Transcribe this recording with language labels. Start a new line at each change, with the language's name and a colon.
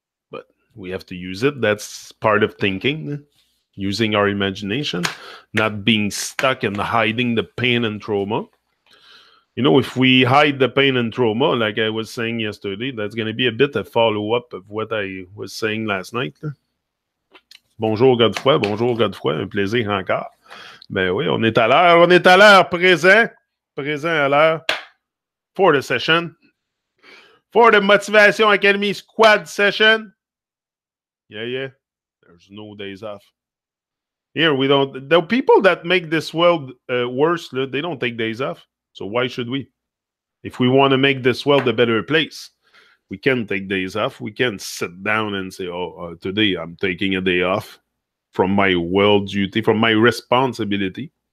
English: But we have to use it. That's part of thinking. Using our imagination. Not being stuck and hiding the pain and trauma. You know, if we hide the pain and trauma, like I was saying yesterday, that's going to be a bit of follow-up of what I was saying last night.
French: Bonjour Godefroy, un plaisir encore. Ben oui, on est à l'heure, présent à l'heure,
English: for the session, for the Motivation Academy Squad session. Yeah, there's no days off. Here, the people that make this world worse, they don't take days off, so why should we? If we want to make this world a better place, we can take days off. We can sit down and say, today I'm taking a day off from my world duty, from my responsibility.